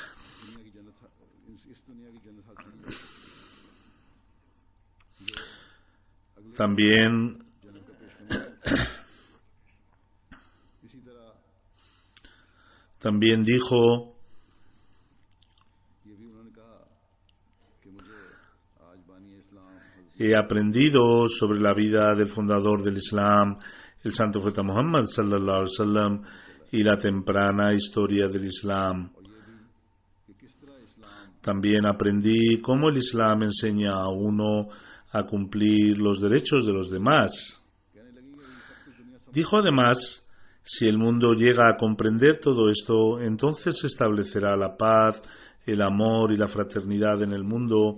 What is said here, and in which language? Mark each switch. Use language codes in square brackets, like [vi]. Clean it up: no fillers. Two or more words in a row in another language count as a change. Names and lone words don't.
[es] También dijo he aprendido sobre la vida del fundador del Islam, el santo profeta Muhammad [ar] صلى الله عليه وسلم, [es] y la temprana historia del Islam. También aprendí cómo el Islam enseña a uno a cumplir los derechos de los demás. Dijo además, si el mundo llega a comprender todo esto, entonces se establecerá la paz, el amor y la fraternidad en el mundo.